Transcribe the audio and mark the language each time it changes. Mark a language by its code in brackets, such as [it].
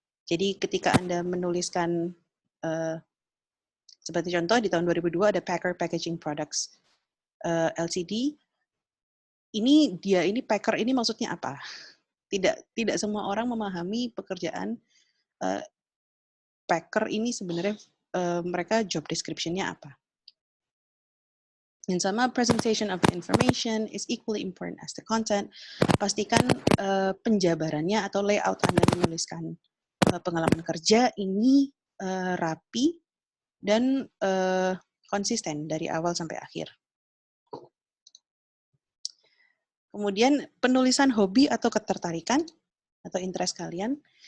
[id] Jadi ketika Anda menuliskan, seperti contoh di tahun 2002 ada Packer Packaging Products LTD, ini Packer ini maksudnya apa? Tidak semua orang memahami pekerjaan Packer ini sebenarnya mereka job description-nya apa. Dan sama, [en] presentation of the information is equally important as the content. [id] Pastikan penjabarannya atau layout Anda menuliskan pengalaman kerja ini rapi dan konsisten dari awal sampai akhir. Kemudian penulisan hobi atau ketertarikan atau interest kalian.